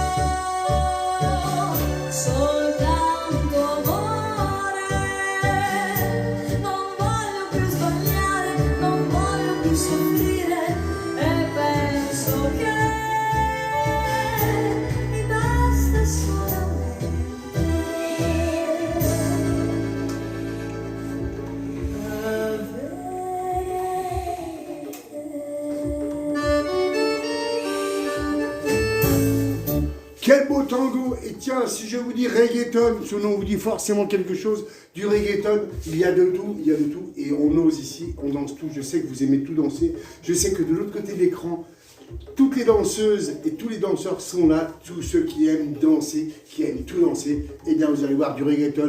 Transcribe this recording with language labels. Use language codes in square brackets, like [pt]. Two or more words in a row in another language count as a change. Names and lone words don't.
[it] soltanto amore, non voglio più sbagliare, non voglio più soffrire e penso che mi basta solamente [fr] Quel beau tango. Et tiens, si je vous dis reggaeton, ce nom vous dit forcément quelque chose. Du reggaeton, il y a de tout, il y a de tout. Et on ose ici, on danse tout. Je sais que vous aimez tout danser. Je sais que de l'autre côté de l'écran, toutes les danseuses et tous les danseurs sont là. Tous ceux qui aiment danser, qui aiment tout danser. Eh bien, vous allez voir du reggaeton.